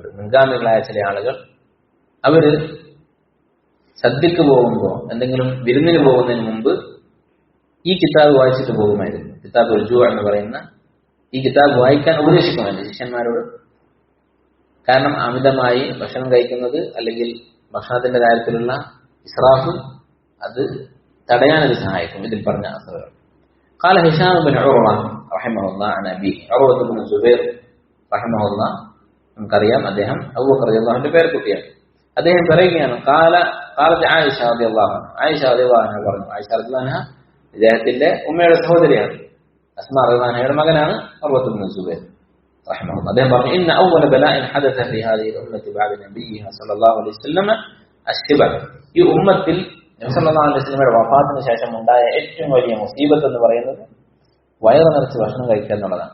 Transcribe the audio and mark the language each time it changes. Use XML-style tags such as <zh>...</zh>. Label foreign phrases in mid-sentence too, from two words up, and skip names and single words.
<ml>മുൻഗാമികളായ ചില ആളുകൾ അവര് സദ്യക്ക് പോകുമ്പോൾ, എന്തെങ്കിലും വിരുന്നിന് പോകുന്നതിന് മുമ്പ് ഈ കിതാബ് വായിച്ചിട്ട് പോകുമായിരുന്നു. കിതാബുൽ ജൂഅ് എന്ന് പറയുന്ന ഈ കിതാബ് വായിക്കാൻ ഉപദേശിക്കുമായിരുന്നു ശിഷ്യന്മാരോട്. കാരണം അമിതമായി ഭക്ഷണം കഴിക്കുന്നത് അല്ലെങ്കിൽ ഭക്ഷണത്തിന്റെ കാര്യത്തിലുള്ള ഇസ്രാഫ് അത് തടയാനത് സഹായിക്കും. ഇതിൽ പറഞ്ഞ അസറുകൾ.</ml> <ar>قال هشام بن عروة رحمه الله عن أبيه عروة بن الزبير رحمه الله,</ar> <ml>നമുക്കറിയാം അദ്ദേഹം അബൂബക്കർ റളിയല്ലാഹുവിന്റെ പേരക്കുട്ടിയാണ്. അദ്ദേഹം പറയുകയാണ്</ml> <ar>قالت عائشة رضي الله عنها,</ar> <ml>ആയിഷ</ml> <ar>رضي الله عنها</ar> <ml>പറഞ്ഞു. ആയിഷ</ml> <ar>رضي الله عنها</ar> <ml>ഇദ്ദേഹത്തിന്റെ ഉമ്മയുടെ സഹോദരിയാണ്. അസ്മാ</ml> <ar>رضي الله عنها</ar> <ml>മകനാണ് ഉർവ ഇബ്നു സുബൈർ റഹിമഹുല്ലാഹ്. അദ്ദേഹം പറഞ്ഞു</ml> <ar>إن أول بلاء حدث في هذه الأمة بعد نبيها صلى الله عليه وسلم الشبع.</ar> <ml>ഈ ഉമ്മത്തിൽ നബി</ml> <ar>صلى الله عليه وسلم</ar> <ml>വഫാത്തിന് ശേഷം ഉണ്ടായ ഏറ്റവും വലിയ മുസീബത്ത് എന്ന് പറയുന്നത് വയറ് നിറച്ച് ഭക്ഷണം കഴിക്കുക എന്നുള്ളതാണ്.</ml>